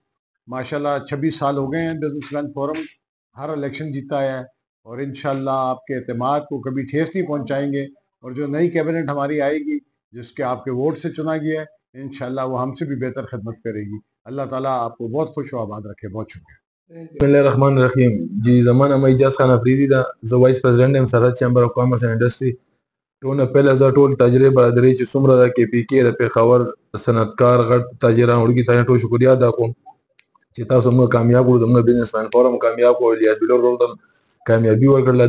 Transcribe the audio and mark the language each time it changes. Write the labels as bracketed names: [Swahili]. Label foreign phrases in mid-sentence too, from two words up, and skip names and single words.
[Urdu] ماشاءاللہ 26 سال ہو گئے ہیں بزنس مین فورم، ہر الیکشن جیتا ہے اور انشاءاللہ آپ کے اعتماد کو کبھی ٹھیس نہیں پہنچائیں گے۔ اور جو نئی کیبنٹ ہماری آئے گی، جس کے آپ کے ووٹ سے چنا گیا ہے، انشاءاللہ وہ ہم سے بھی بہتر خدمت کرے گی۔ اللہ تعالیٰ آپ کو بہت خوش و آباد رکھے۔ بہت شکریہ۔ [Arabic] بسم اللہ الرحمن الرحیم [Pashto] جی، زمانہ میں اجاز خان افریدی دا زه [English] vice president [Pashto] یم سرحد چیمبر اف کامرس اینڈ انډسټري. ټول پهله زه ټول تاجرې برادرۍ چې څومره د کې پی کې د پېښور صنعتکار غټ تاجران وړوکي تاجران ټول شکریه ادا کوم چې تاسو موږ کامیاب کړو، زموږ بزنس مین فورم کامیاب کړو، الیاس بلور ورته کامیابي ورکړله.